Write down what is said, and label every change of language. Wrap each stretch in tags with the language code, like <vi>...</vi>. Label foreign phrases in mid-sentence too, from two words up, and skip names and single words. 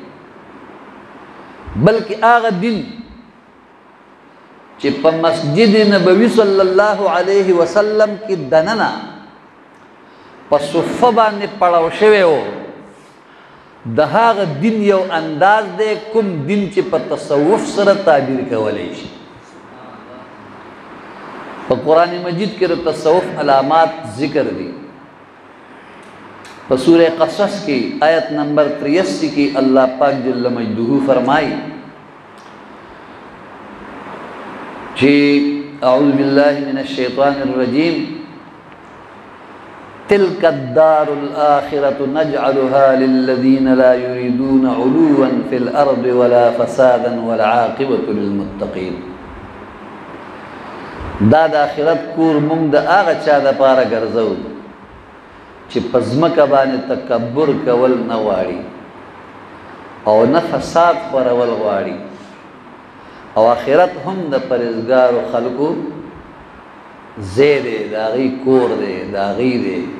<ps>بلکې هغه دین چې په مسجد نبوي</ps> <ar>صلی الله علیه وسلم</ar> <ps>کې دننه په صفه باندې پړاو شوی و، د هغه دین یو انداز دی کوم دین چې په تصوف سره تعبیر کولی شي. په قرآن مجید کې د تصوف علامات ذکر دي. په سورہ قصص کی آیت نمبر 83 کی اللہ پاک جل مجدہ فرمائی کہ</ps> <ar>اعوذ باللہ من الشیطان الرجیم تلک الدار الآخرة نجعلها للذین لا یریدون علوا فی الارض ولا فسادا والعاقبة للمتقین.</ar> <ps>دا د آخرت کور مونږ د هغه چا دپاره ګرځو چې په ځمکه باندې تکبر کول نه غواړي او نه فساد خورول غواړي، او آخرت هم د پرهیزګارو خلکو ځای دی، د هغوی کور دی، د هغوی دی.</ps>